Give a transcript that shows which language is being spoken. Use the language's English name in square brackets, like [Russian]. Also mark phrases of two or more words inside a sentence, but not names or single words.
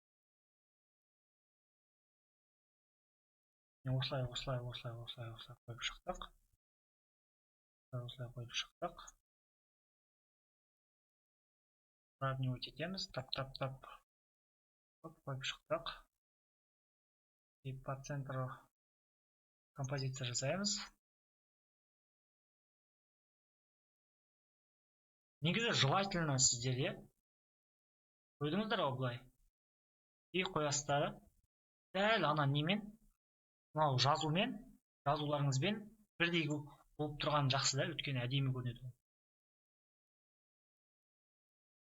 [Kazakh] Осылай қойып шықтық. Осылай қойып шықтық. Сравнивать етеміз. Тап. Қойып шықтық. [Russian] И по центру композиция жасаймыз. [Kazakh] Негізі желательно сіздерге қойдыңыздар ғой былай. И қоясыздар. Дәл ана немен, мынау жазуларыңызбен бірдей болып тұрған жақсы да, өйткені әдемі көрінеді.